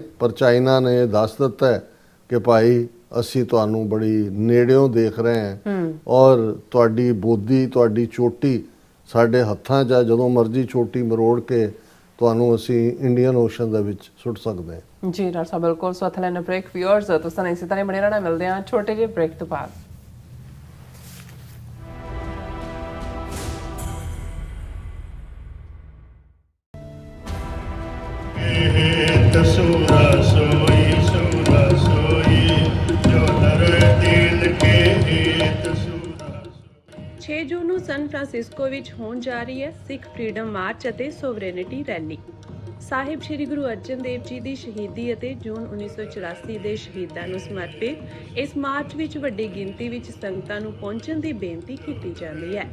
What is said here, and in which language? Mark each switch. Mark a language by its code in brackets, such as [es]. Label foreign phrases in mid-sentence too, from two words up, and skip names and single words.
[pa] ਪਰ ਚਾਈਨਾ ਨੇ ਦੱਸ ਦਿੱਤਾ ਹੈ ਕਿ ਭਾਈ ਅਸੀਂ ਤੁਹਾਨੂੰ ਬੜੀ ਨੇੜਿਓਂ ਦੇਖ ਰਹੇ ਹਾਂ ਔਰ ਤੁਹਾਡੀ ਬੋਦੀ, ਤੁਹਾਡੀ ਚੋਟੀ ਸਾਡੇ ਹੱਥਾਂ 'ਚ ਆ, ਜਦੋਂ ਮਰਜ਼ੀ ਚੋਟੀ ਮਰੋੜ ਕੇ ਤੁਹਾਨੂੰ ਅਸੀਂ ਇੰਡੀਅਨ ਓਸ਼ਨ ਦੇ ਵਿੱਚ ਸੁੱਟ ਸਕਦੇ ਹਾਂ। ਜੀ ਡਾਕਟਰ ਸਾਹਿਬ ਬਿਲਕੁਲ। ਸੋ ਇੱਥੇ ਲੈਣਾ ਬ੍ਰੇਕ। ਵਿਊਅਰਸ ਤੁਸੀਂ ਇਸੇ ਤਰ੍ਹਾਂ ਬਣੇ ਰਹਿਣਾ, ਮਿਲਦੇ ਹਾਂ ਛੋਟੇ ਜਿਹੇ ਬ੍ਰੇਕ ਤੋਂ ਬਾਅਦ। [hi] सूरा सोई जो नर दीन के हेत सूरा। [pa] 6 ਜੂਨ ਨੂੰ ਸਨ ਫਰਾਂਸਿਸਕੋ ਵਿੱਚ ਹੋਣ ਜਾ ਰਹੀ ਹੈ ਸਿੱਖ ਫਰੀडम ਮਾਰਚ ਅਤੇ ਸੋਵਰੇਨਿਟੀ ਰੈਲੀ। ਸਾਹਿਬ ਸ੍ਰੀ ਗੁਰੂ ਅਰਜਨ ਦੇਵ ਜੀ ਦੀ ਸ਼ਹੀਦੀ ਅਤੇ ਜੂਨ 1984 ਦੇ ਸ਼ਹੀਦਾਂ ਨੂੰ ਸਮਰਪਿਤ ਇਸ ਮਾਰਚ ਵਿੱਚ ਵੱਡੀ ਗਿਣਤੀ ਵਿੱਚ ਸੰਗਤਾਂ ਨੂੰ ਪਹੁੰਚਣ ਦੀ ਬੇਨਤੀ ਕੀਤੀ ਜਾਂਦੀ ਹੈ।